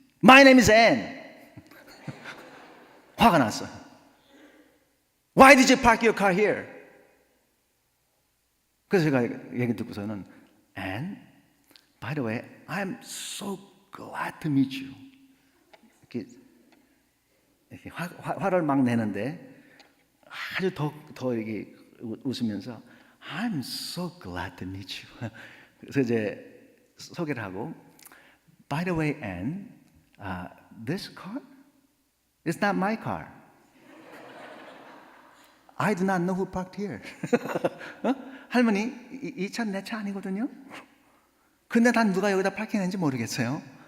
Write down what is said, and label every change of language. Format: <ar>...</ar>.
<en>My name is Ann.</en> <ko>화가 났어.</ko> <en>Why did you park your car here?</en> <ko>그래서 제가 얘기 듣고서는</ko> <en>And by the way, I'm so glad to meet you.</en> <ko>이렇게 화를 막 내는데 아주 더 이렇게 웃으면서</ko> <en>I'm so glad to meet you.</en> <ko>그래서 이제 소개를 하고</ko> <en>By the way, Anne, this car is not my car. I do not know who parked here.</en> <ko>할머니, 이 차 내 차 아니거든요. 근데 난 누가 여기다 파킹했는지 모르겠어요.</ko>